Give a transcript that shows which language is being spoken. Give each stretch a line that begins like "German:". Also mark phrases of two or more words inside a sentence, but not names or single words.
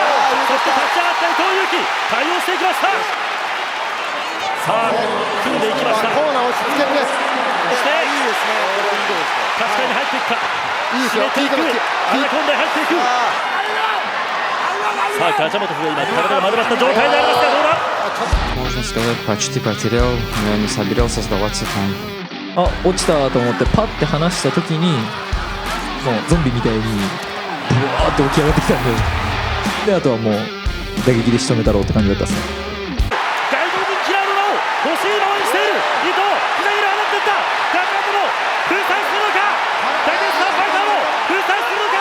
Japanese: そして立ち上がった伊藤有希、対応していきました。さあ組んでいきました。コーナー落ち着けるです。そして勝ち替えに入っていくか、締めていく、アナコンダに入っていく。さあガジャマトフが今体が丸まった状態になりますが、どうだ。
Russian: Можно сказать, почти потерял, но я не собирался сдаваться там.
Japanese: 落ちたと思ってパッて離した時に、もうゾンビみたいにブワーって起き上がってきたんで、あとはもう打撃で仕留めたろうって感じだったっすね。外国人キラーの名を欲しいままにしている伊藤、左に放っていった。ガジャマトフ封鎖するのか、ダゲスタンファイターも封鎖するのか。